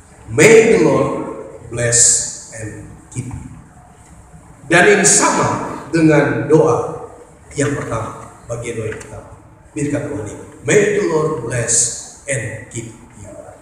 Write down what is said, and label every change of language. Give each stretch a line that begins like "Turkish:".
English: May the Lord bless and keep you.
Indonesian: Dan ini sama dengan doa yang pertama, bagian doa yang pertama. Berkat Tuhan ini.
English: May the Lord bless and keep you.